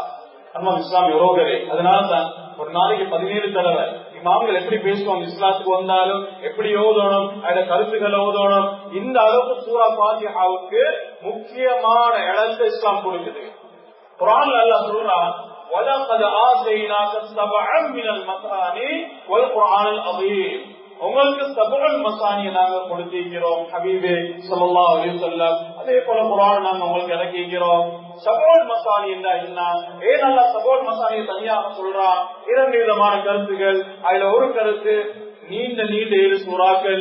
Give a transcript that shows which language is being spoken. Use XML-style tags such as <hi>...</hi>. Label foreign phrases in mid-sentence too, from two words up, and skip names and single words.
<ta>அன்பான இஸ்லாமிய உறவுகளே, அதனாலதான் ஒரு நாளைக்கு 17 தடவை இமாம்கள் எப்படி பேசுவாங்க, இஸ்லாத்துக்கு வந்தாலும் எப்படி ஓதணும், அதுல கருத்துக்களை ஓதணும். இந்த அளவுக்கு சூரா ஃபாத்திஹாவுக்கு முக்கியமான இடத்தை இஸ்லாம் கொடுக்குது. குர்ஆன்ல அல்லாஹ் சொல்றான்,</ta> <ar>وَلَقَدْ آتَيْنَاكَ سَبْعًا مِنَ الْمَثَانِي وَالْقُرْآنِ الْعَظِيمِ.</ar> <ta>உங்களுக்கு</ta> <ar>سبع المثاني</ar> <ta>நாங்க கொடுத்திருக்கிறோம்</ta> <ar>حبيبي صلى الله عليه وسلم.</ar> <ta>அதே போல குர்ஆன் நாங்க உங்களுக்கு இறக்கிக்கிறோம்.</ta> <ar>سبع المثاني</ar> <ta>என்ன? ஏன் அல்லாஹ்</ta> <ar>سبع المثاني</ar> <ta>தனியாக சொல்றான்? 2 விதமான கருத்துகள். அதுல ஒரு கருத்து நீண்ட 7 சூறாக்கள்.</ta>